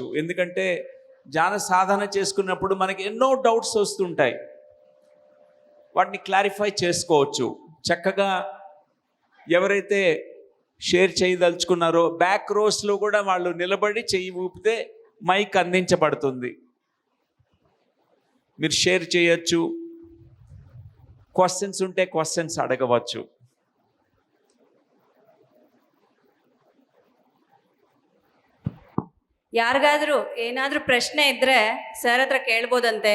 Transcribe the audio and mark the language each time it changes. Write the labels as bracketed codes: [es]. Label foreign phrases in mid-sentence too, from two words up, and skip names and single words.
[te] ఎందుకంటే ధ్యాన సాధన చేసుకున్నప్పుడు మనకి ఎన్నో డౌట్స్ వస్తుంటాయి, వాటిని క్లారిఫై చేసుకోవచ్చు. చక్కగా ఎవరైతే షేర్ చేయదలుచుకున్నారో బ్యాక్ రోస్లో కూడా వాళ్ళు నిలబడి చెయ్యి ఊపితే మైక్ అందించబడుతుంది. మీరు షేర్ చేయొచ్చు, క్వశన్స్ ఉంటే క్వశన్స్ అడగవచ్చు. [kn] ಯಾರಿಗಾದ್ರೂ ಏನಾದರೂ ಪ್ರಶ್ನೆ ಇದ್ದರೆ ಸರ್ ಹತ್ರ ಕೇಳ್ಬೋದಂತೆ.